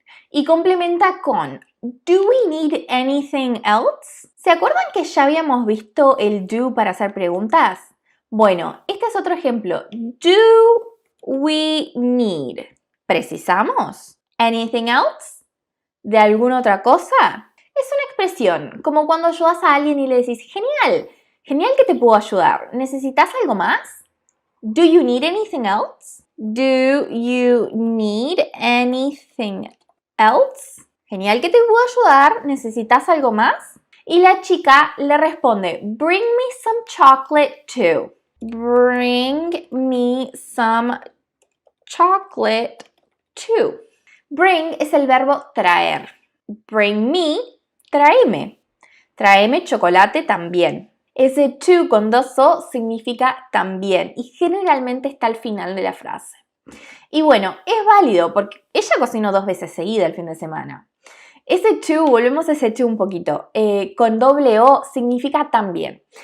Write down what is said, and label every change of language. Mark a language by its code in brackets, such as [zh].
[es] Y complementa con, [en] do we need anything else? [es] ¿Se acuerdan que ya habíamos visto el do para hacer preguntas? Bueno, este es otro ejemplo. Do we need? ¿Precisamos? [en] Anything else? [es] ¿De alguna otra cosa? Es una expresión, como cuando ayudas a alguien y le decís, genial, genial que te puedo ayudar. ¿Necesitas algo más? [en] Do you need anything else? Do you need anything else? [es] Genial que te puedo ayudar. ¿Necesitas algo más? Y la chica le responde, [en] bring me some chocolate too. Bring me some chocolate too. [es] Bring es el verbo traer. Bring me, tráeme. Tráeme chocolate también. Ese to con dos o significa también y generalmente está al final de la frase. Y bueno, es válido porque ella cocinó 2 veces seguida el fin de semana. Ese to, volvemos a ese to un poquito, con doble o significa también.